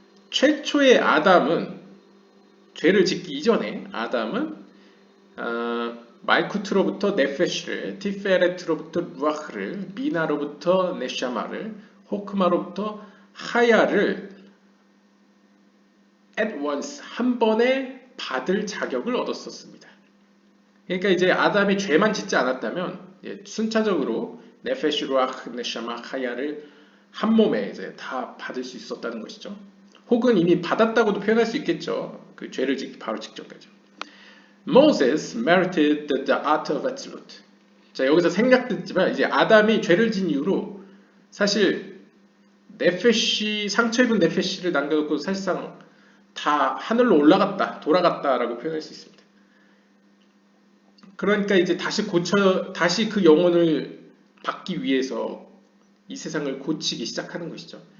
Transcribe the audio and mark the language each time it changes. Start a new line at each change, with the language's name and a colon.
Korean: 최초의 아담은 죄를 짓기 이전에 아담은 말쿠트로부터 네페시를, 티페레트로부터 루아흐를, 미나로부터 네샤마를, 호크마로부터 하야를
English: at once
Korean: 한 번에 받을 자격을 얻었었습니다. 그러니까 이제 아담이 죄만 짓지 않았다면 순차적으로 네페시, 루아흐, 네샤마, 하야를 한 몸에 이제 다 받을 수 있었다는 것이죠. 혹은 이미 받았다고도 표현할 수 있겠죠. 그 죄를 짓기 바로 직전까지.
English: Moses merited the art of Atzlut.
Korean: 자, 여기서 생략됐지만 이제 아담이 죄를 진 이후로 사실 네페시, 상처 입은 네페시를 남겨놓고 사실상 다 하늘로 올라갔다, 돌아갔다라고 표현할 수 있습니다. 그러니까 이제 다시 그 영혼을 받기 위해서 이 세상을 고치기 시작하는 것이죠.